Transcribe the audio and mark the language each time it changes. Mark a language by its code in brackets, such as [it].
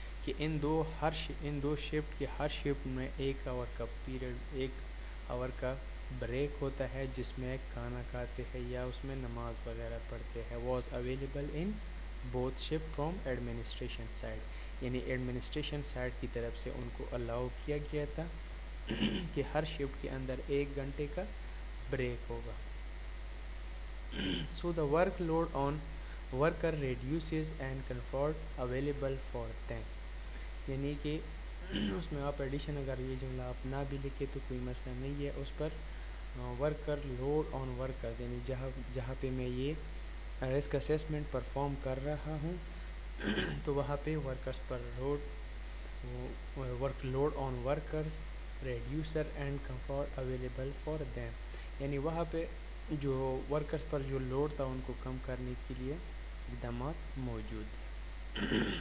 [ur] کہ ان دو شفٹ کی ہر شفٹ میں 1 آور کا پیریڈ، 1 آور کا بریک ہوتا ہے جس میں کھانا کھاتے ہیں یا اس میں نماز وغیرہ پڑھتے ہیں. [en] was available in both shift from administration side, [ur] یعنی ایڈمنسٹریشن سائڈ کی طرف سے ان کو الاؤ کیا گیا تھا کہ ہر شفٹ کے اندر 1 گھنٹے کا بریک ہوگا. [en] So the workload on worker reduces and comfort available for them. [ur] یعنی کہ اس میں آپ ایڈیشن اگر یہ جملہ آپ نہ بھی لکھے تو کوئی مسئلہ نہیں ہے. اس پر [en] worker load on worker, [ur] یعنی جہاں پہ میں یہ رسک اسیسمنٹ پرفارم کر رہا ہوں تو وہاں پہ workers per [en] work load on workers reducer and comfort available for them, [ur] یعنی وہاں پہ جو ورکرز پر جو لوڈ تھا ان کو کم کرنے کے لیے اقدامات موجود ہیں.